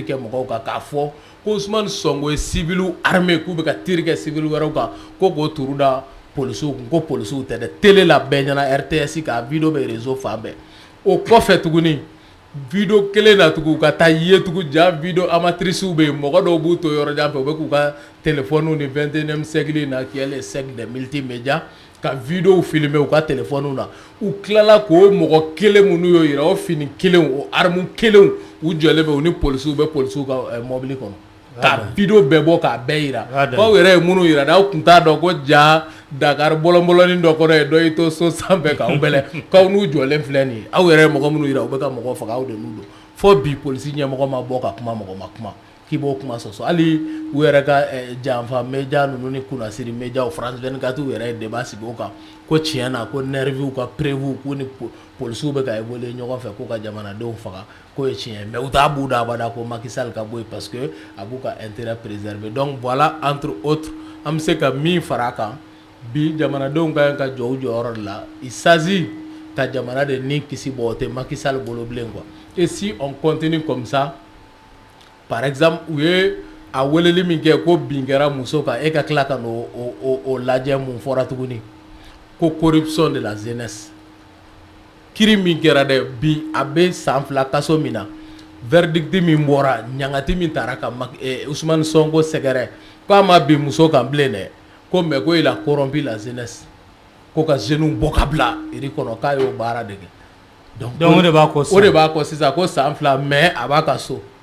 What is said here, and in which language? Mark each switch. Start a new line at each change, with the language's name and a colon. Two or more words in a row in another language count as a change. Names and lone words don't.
Bambara: kɛ mɔgɔw kan k'a fɔ ko Ousmane Sonko ye
French: civil armé
Bambara: k'u bɛ ka tir kɛ civil wɛrɛw kan ko k'o turu da policiw kun ko policiw tɛ dɛ télé la bɛɛ ɲɛna RTS ka vidéo bɛ réseau fan bɛɛ o kɔfɛ tuguni vidéo kelen na tugun ka taa ye tugun ja
French: vidéo amatrices
Bambara: bɛ yen mɔgɔ dɔw b'u to yɔrɔ jan fɛ u bɛ k'u ka téléphone ni 21e siècle na
French: qui est le siècle des multimédias
Bambara: ka
French: vidéo filmer
Bambara: u ka téléphone na u tilala k'o mɔgɔ kelen minnu y'o yira o fini kelen o arme kelen u jɔlen bɛ u ni policiw bɛ policiw ka mobile kɔnɔ ka vidéo bɛɛ bɔ k'a bɛɛ yira k'aw yɛrɛ ye minnu yira n'aw tun t'a dɔn ko ja Dakar bɔlɔnbɔlɔnin dɔ kɔnɔ ye dɔ y'i to so sanfɛ k'aw bɛlɛ k'aw n'u jɔlen filɛ nin ye aw yɛrɛ ye mɔgɔ minnu yira u bɛ ka mɔgɔ faga aw de n'u don fo bi polisi ɲɛmɔgɔ ma bɔ ka kuma mɔgɔ ma kuma k'i b'o kuma sɔsɔ hali u yɛrɛ ka janfa média ninnu ni kunnasiri médiaw France 24 yɛrɛ ye débat sigi o kan ko tiɲɛ na ko nervis ka prévu k'u ni polisiw bɛ ka évoluer ɲɔgɔn fɛ k'u ka jamanadenw faga k'o ye tiɲɛ mais u t'a b'u da abada ko Macky Sall ka bɔ yen parce que a b'u ka intérêt préserver
French: donc voilà entre autres
Bambara: an bɛ se ka min fara a kan bi jamanadenw ka ka jɔ u jɔyɔrɔ de la
French: il s'agit
Bambara: ka jamana de ni kisi bɔ o tɛ Macky Sall bolo bilen
French: quoi et si on continue comme ça par exemple
Bambara: u ye a weleli min kɛ ko bin kɛra muso kan e ka tila ka n'o lajɛ mun fɔra tuguni ko
French: corruption de la jeunesse
Bambara: kiri min kɛra dɛ bi a bɛ san 2 kaso min na verdict min bɔra ɲangati min taara ka Ousmane Sonko sɛgɛrɛ k'a ma bin muso kan bilen dɛ ko mais ko
French: il a corrompu la jeunesse
Bambara: ko ka jeunes bɔ ka bila iri kɔnɔ k'a y'o baara de kɛ donc o de b'a kɔ sisan ko san 2 mais a b'a ka so